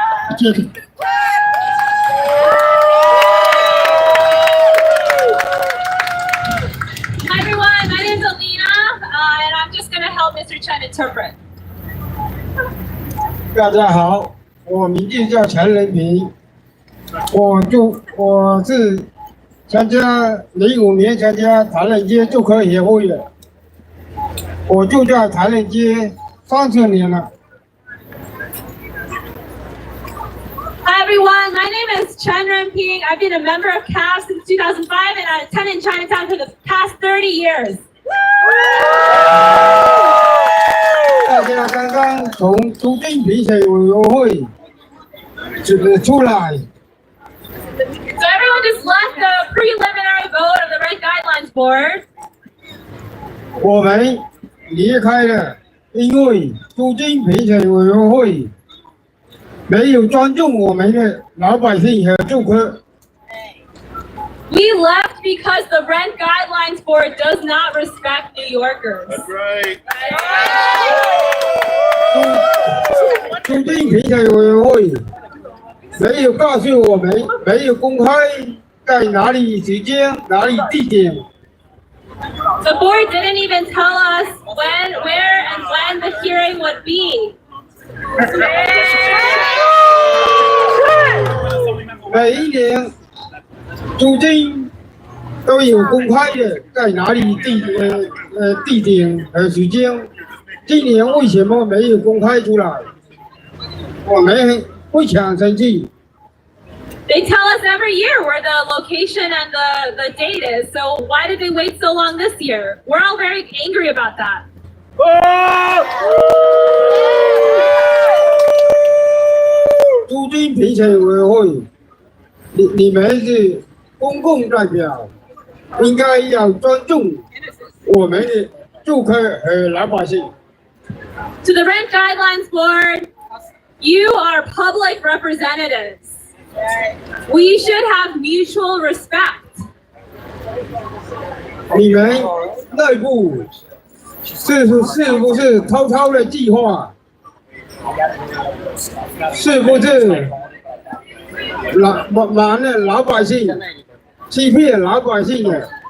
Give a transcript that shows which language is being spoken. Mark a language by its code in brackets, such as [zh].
[en] Hi everyone, my name is Alina, and I'm just going to help Mr. Chen interpret. [zh] 大家好，我名字叫陈仁平，我是参加05年参加台人街住客协会的，我住在台人街30年了。 [en] Hi everyone, my name is Chen Renping. I've been a member of CAF since 2005 and a tenant in Chinatown for the past 30 years. [zh] 大家刚刚从租金评审委员会出来， [en] So everyone just left the preliminary vote of the Rent Guidelines Board. [zh] 我们离开了，因为租金评审委员会没有尊重我们的老百姓和住客。 [en] We left because the Rent Guidelines Board does not respect New Yorkers. That's right. [zh] 租金评审委员会没有告诉我们，没有公开在哪里时间、哪里地点。 [en] The board didn't even tell us when, where, and when the hearing would be. [zh] 每一年租金都有公开的，在哪里地点和时间。今年为什么没有公开出来？我们非常生气。 [en] They tell us every year where the location and the date is, so why did they wait so long this year? We're all very angry about that. [zh] 租金评审委员会，你们是公共代表，应该要尊重我们的住客和老百姓。 [en] To the Rent Guidelines Board, you are public representatives. We should have mutual respect. [zh] 你们内部是不是偷偷的计划？是不是瞒了老百姓，欺骗老百姓的？